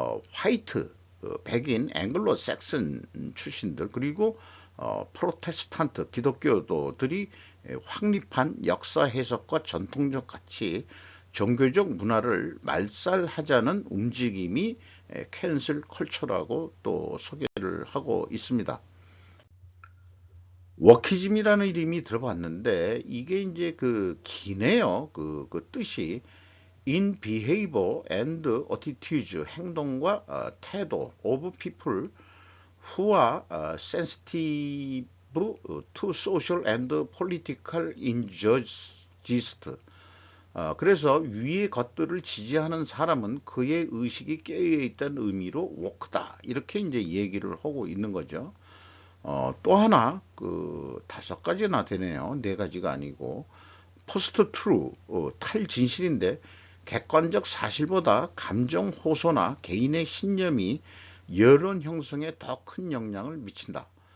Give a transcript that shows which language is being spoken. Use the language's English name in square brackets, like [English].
[Korean] 화이트, 백인, 앵글로 삭슨 출신들 그리고 프로테스탄트 기독교도들이 확립한 역사 해석과 전통적 가치, 종교적 문화를 말살하자는 움직임이 캔슬 컬처라고 또 소개를 하고 있습니다. 워키즘이라는 이름이 들어봤는데 이게 이제 그 기네요. 그 뜻이 [English] in behavior and attitudes [Korean] 행동과 태도 [English] of people who are sensitive to social and political injustice. [Korean] 그래서 위의 것들을 지지하는 사람은 그의 의식이 깨어있다는 의미로 워크다. 이렇게 이제 얘기를 하고 있는 거죠. 또 하나, 다섯 가지나 되네요. 네 가지가 아니고. 포스트 트루, 탈진실인데, 객관적 사실보다 감정 호소나 개인의 신념이 여론 형성에 더 큰 영향을 미친다.